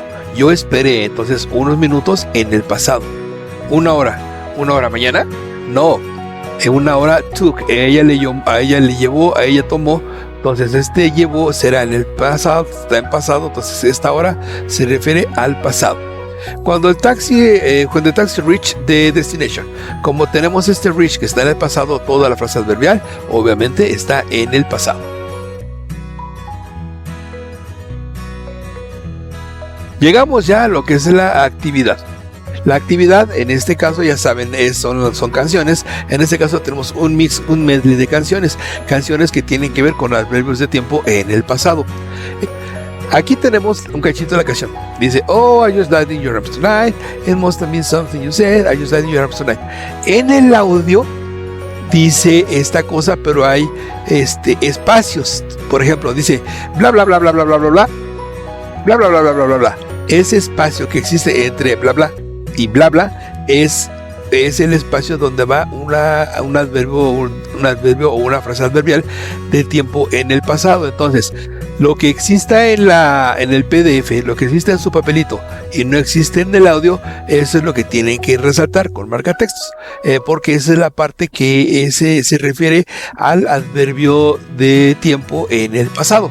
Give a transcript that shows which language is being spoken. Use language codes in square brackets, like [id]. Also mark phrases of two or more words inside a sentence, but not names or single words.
[es] Yo esperé, entonces unos minutos en el pasado. Una hora mañana, no. En una hora took, a ella le llevó, a ella tomó, entonces llevó será en el pasado, está en pasado, entonces esta hora se refiere al pasado. Cuando el taxi [en] reach the destination, [es] como tenemos reach que está en el pasado, toda la frase adverbial obviamente está en el pasado. Llegamos ya a lo que es la actividad. La actividad, en este caso, ya saben, son canciones. En este caso tenemos un medley de canciones que tienen que ver con adverbios de tiempo en el pasado. Aquí tenemos un cachito de la canción. Dice, [en] oh, I just died in your arms tonight. It must have been something you said. I just died in your arms tonight. [es] En el audio dice esta cosa, pero hay espacios. Por ejemplo, dice, bla, bla, bla, bla, bla, bla, bla, bla, bla, bla, bla, bla, bla, bla, bla. Ese espacio que existe entre bla, bla y bla bla es el espacio donde va un adverbio o una frase adverbial de tiempo en el pasado. Entonces, lo que exista en el PDF, lo que existe en su papelito y no existe en el audio, eso es lo que tienen que resaltar con marcatextos, porque esa es la parte que se refiere al adverbio de tiempo en el pasado.